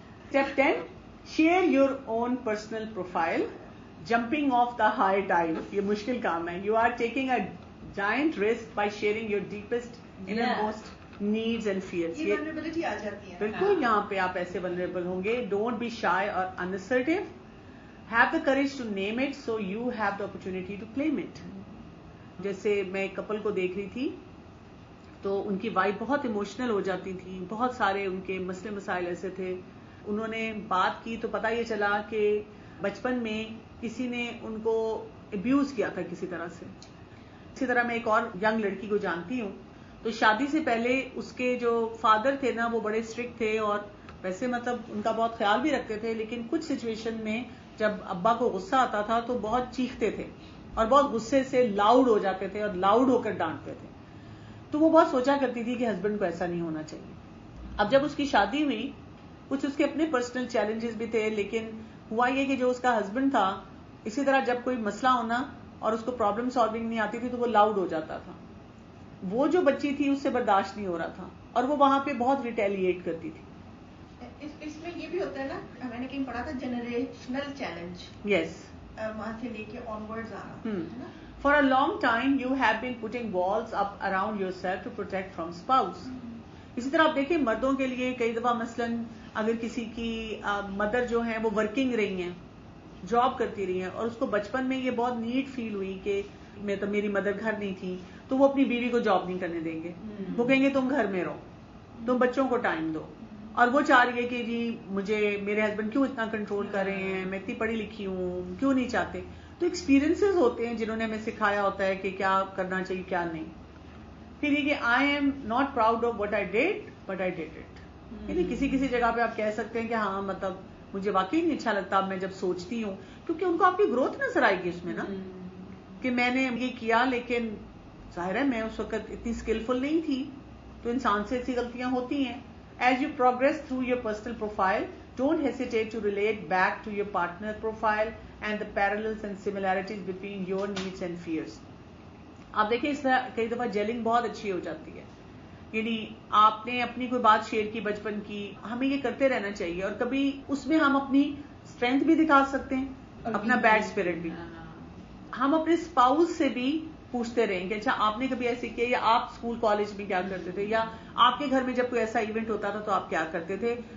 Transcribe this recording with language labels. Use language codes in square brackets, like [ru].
[en] Step 10, share your own personal profile. Jumping off the high tide. [ur] یہ مشکل کام ہے. [en] You are taking a giant risk by sharing your deepest innermost needs and fears. [ur] یہ vulnerability آ جاتی ہے. بالکل یہاں پہ آپ ایسے vulnerable ہوں گے. [en] Don't be shy or unassertive. Have the courage to name it so you have the opportunity to claim it. [ur] جیسے میں ایک کپل کو دیکھ رہی تھی تو ان کی وائف بہت ایموشنل ہو جاتی تھی. بہت سارے ان کے مسئلے مسائل ایسے تھے. انہوں نے بات کی تو پتہ یہ چلا کہ بچپن میں کسی نے ان کو ابیوز کیا تھا کسی طرح سے. اسی طرح میں ایک اور ینگ لڑکی کو جانتی ہوں تو شادی سے پہلے اس کے جو فادر تھے نا وہ بڑے اسٹرکٹ تھے اور ویسے مطلب ان کا بہت خیال بھی رکھتے تھے, لیکن کچھ سچویشن میں جب ابا کو غصہ آتا تھا تو بہت چیختے تھے اور بہت غصے سے لاؤڈ ہو جاتے تھے اور لاؤڈ ہو کر ڈانٹتے تھے. تو وہ بہت سوچا کرتی تھی کہ ہسبینڈ کو ایسا نہیں ہونا چاہیے. اب جب اس کی شادی ہوئی کچھ اس کے اپنے پرسنل چیلنجز بھی تھے, لیکن ہوا یہ کہ جو اس کا ہسبینڈ تھا اسی طرح جب کوئی مسئلہ ہونا اور اس کو پرابلم سالونگ نہیں آتی تھی تو وہ لاؤڈ ہو جاتا تھا. وہ جو بچی تھی اس سے برداشت نہیں ہو رہا تھا اور وہ وہاں پہ بہت ریٹیلیٹ کرتی تھی. اس میں یہ بھی ہوتا ہے نا, میں نے کہیں پڑھا تھا جنریشنل چیلنج. [en] yes, [ur] وہاں سے لے کے آنورڈز آنا. [en] For a long time you have been putting walls up around yourself to protect from spouse. [ur] اسی طرح آپ دیکھیں مردوں کے لیے کئی دفعہ مثلاً اگر کسی کی مدر جو ہیں وہ ورکنگ رہی ہیں, جاب کرتی رہی ہیں اور اس کو بچپن میں یہ بہت نیڈ فیل ہوئی کہ میں تو میری مدر گھر نہیں تھی, تو وہ اپنی بیوی کو جاب نہیں کرنے دیں گے. وہ کہیں گے تم گھر میں رہو, تم بچوں کو ٹائم دو. اور وہ چاہ رہی ہے کہ جی مجھے میرے ہسبینڈ کیوں اتنا کنٹرول کر رہے ہیں, میں اتنی پڑھی لکھی ہوں, کیوں نہیں چاہتے. تو ایکسپیرینسز ہوتے ہیں جنہوں نے ہمیں سکھایا ہوتا ہے کہ کیا کرنا چاہیے کیا نہیں. [en] پھر یہ کہ I am not proud of what I did but I did it. [ur] یعنی کسی کسی جگہ پہ آپ کہہ سکتے ہیں کہ ہاں مطلب مجھے واقعی نہیں اچھا لگتا اب میں جب سوچتی ہوں, کیونکہ ان کو آپ کی گروتھ نظر آئے گی اس میں نا کہ میں نے یہ کیا, لیکن ظاہر ہے میں اس وقت اتنی اسکلفل نہیں تھی, تو انسان سے ایسی غلطیاں ہوتی ہیں. [en] As you progress through your personal profile, don't hesitate to relate back to your partner profile and the parallels and similarities between your needs and fears. [ur] آپ دیکھیں اس طرح کئی دفعہ جیلنگ بہت اچھی ہو جاتی ہے. یعنی آپ نے اپنی کوئی بات شیئر کی بچپن کی, ہمیں یہ کرتے رہنا چاہیے اور کبھی اس میں ہم اپنی اسٹرینتھ بھی دکھا سکتے ہیں, اپنا بیڈ اسپرٹ بھی. ہم اپنے اسپاؤس سے بھی پوچھتے رہیں کہ اچھا آپ نے کبھی ایسے کیا, یا آپ اسکول کالج میں کیا کرتے تھے, یا آپ کے گھر میں جب کوئی ایسا ایونٹ ہوتا تھا تو آپ کیا کرتے تھے.